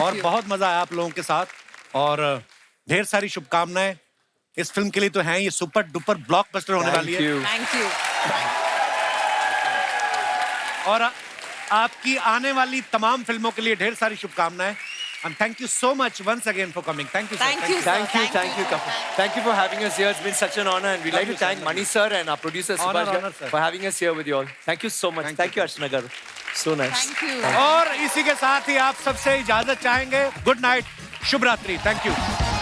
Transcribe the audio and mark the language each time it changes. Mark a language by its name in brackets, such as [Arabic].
[Hindi] और [English] you. [Hindi] बहुत मजा आया आप लोगों के साथ और ढेर सारी शुभकामनाएं इस फिल्म के लिए तो हैं, ये सुपर डुपर ब्लॉकबस्टर होने वाली है। [English] Thank you. [Hindi] और आपकी आने वाली तमाम फिल्मों के लिए ढेर सारी शुभकामनाएं। [English] And thank you so much once again for coming. Thank you, sir. Thank you, sir. Thank you, couple. Thank you for having us here. It's been such an honor, and we'd like to thank Mani sir and our producer Honor, Subhash honor, sir. for having us here with you all. Thank you so much. Thank you, Archana garu. So nice. Thank you. [Hindi] और इसी के साथ ही आप सबसे इजाजत चाहेंगे। [English] good night, [Hindi] शुभ रात्रि। [English] Thank you.